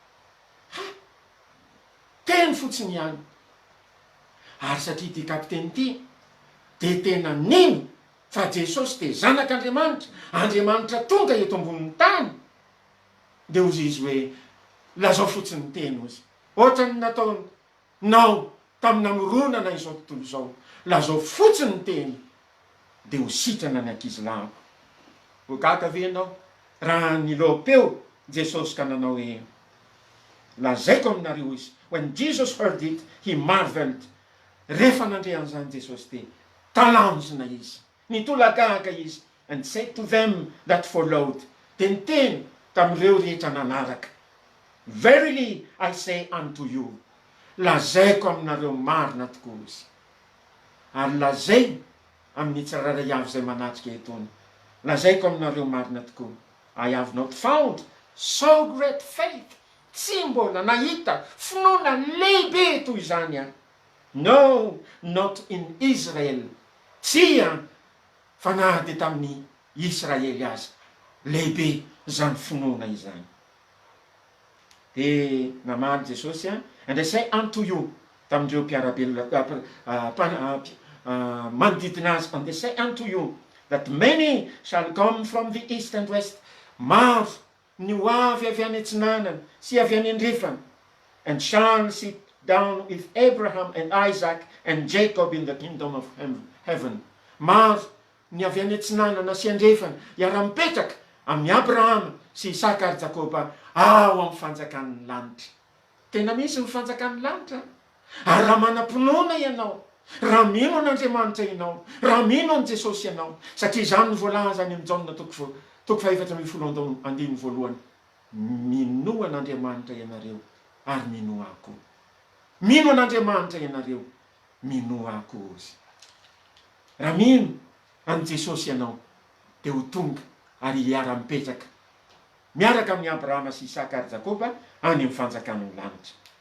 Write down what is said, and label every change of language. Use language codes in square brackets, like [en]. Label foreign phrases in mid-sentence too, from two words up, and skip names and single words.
[mg] teny fotsiny ihany ary satria ty kapiteny ty de tena nino fa Jesosy de zanak'Andriamanitra Andriamanitra tonga eto ambonin'ny tany de ozy izy hoe lazao fotsiny ny teny ozy ohatrany nataonao tamin'ny namoronana izao tontolo zao lazao fotsiny ny teny de ho sitrana ny ankizy lako ho gaga ve anao raha ny lopeo Jesosy ka nanao hoe lazaiko aminareo izy [en] when Jesus heard it he marveled [mg] rehefa nandre an'izany Jesosy de talanjona izy nitolagaga izy [en] and said to them that followed [mg] de niteny tamin'ireo rehetra nanaraka [en] verily I say unto you [mg] lazaiko aminareo marina tokoa izy ary lazay amin'ny tsiraray avy zay manatrika etony lazaiko aminareo marina tokoa [en] I have not found so great faith [mg] tsy mbola nahita finoana lehibe toy izany a [en] no not in Israel [mg] tsy a fa na de tamin'ny Israely azy lehibe zany finoana izany de namaly Jesosy a [en] and I say unto you [mg] tamindreo mpiarabelona manodidina azy [en] and I say unto you that many shall come from the east and west [mg] maro ny ho avy any antsinanana sy avy any andrefana [en] and shall sit down with Abraham and Isaac and Jacob in the kingdom of heaven [mg] maro ny avy any antsinanana sy andrefana iara-mipetraka amin'ny Abrahama sy Isaka ary Jakoba ao amin'ny fanjakan'ny lanitra tena misy ny fanjakan'ny lanitra ary raha manam-pinoana ianao raha mino an'Andriamanitra ianao raha mino an' Jesosy ianao satria izany ny voalaza any amin'ny Jaona toko faefatra ambin'ny folo andiny voalohany mino an'Andriamanitra ianareo ary mino ako mino an'Andriamanitra ianareo mino ako ozy raha mino an' Jesosy ianao de ho tonga ary hiara-mipetraka miaraka amin'ny Abrahama sy Isaka ary Jakoba any amin'ny fanjakan'ny lanitra.